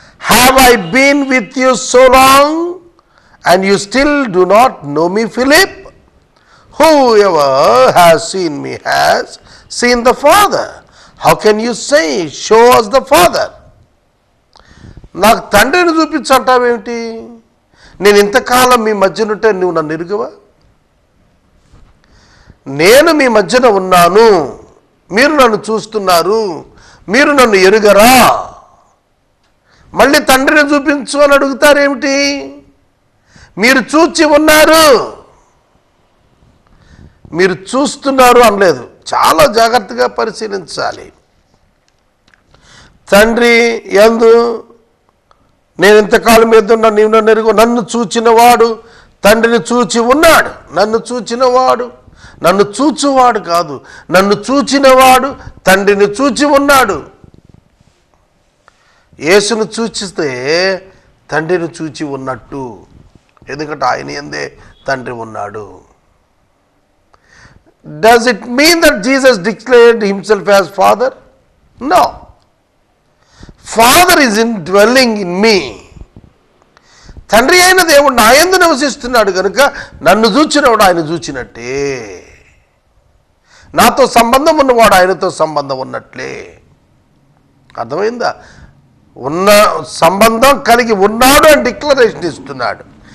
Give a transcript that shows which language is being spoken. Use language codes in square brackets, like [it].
[en] Have I been with you so long and you still do not know me, Philip? Whoever has seen me has seen the Father. How can you say, show us the Father? [te] నాకు తండ్రిని చూపించంటావేమిటి? నేను ఇంతకాలం మీ మధ్యనుంటే నువ్వు నన్ను ఎరుగవా? నేను మీ మధ్యన ఉన్నాను, మీరు నన్ను చూస్తున్నారు, మీరు నన్ను ఎరుగరా? మళ్ళీ తండ్రిని చూపించు అని అడుగుతారేమిటి? మీరు చూచి ఉన్నారు, మీరు చూస్తున్నారు అనలేదు. చాలా జాగ్రత్తగా పరిశీలించాలి. తండ్రి యందు నేను ఇంతకాలం ఎదున్నా నీవు నన్ను ఎరుగు, నన్ను చూచినవాడు తండ్రిని చూచి ఉన్నాడు. నన్ను చూచినవాడు, నన్ను చూచువాడు కాదు, నన్ను చూచినవాడు తండ్రిని చూచి ఉన్నాడు. యేసును చూచితే తండ్రిని చూచి ఉన్నట్టు, ఎందుకంటే ఆయన యందే తండ్రి ఉన్నాడు. [en] Does it mean that Jesus declared himself as Father? No. Father is indwelling in me. [te] తండ్రి అయిన దేవుడు నా యందు నివసిస్తున్నాడు కనుక నన్ను చూచినవాడు ఆయన చూచినట్టే, నాతో సంబంధం ఉన్నవాడు ఆయనతో సంబంధం ఉన్నట్లే. అర్థమైందా? ఉన్న సంబంధం కలిగి ఉన్నాడు అని డిక్లరేషన్ ఇస్తున్నాడు.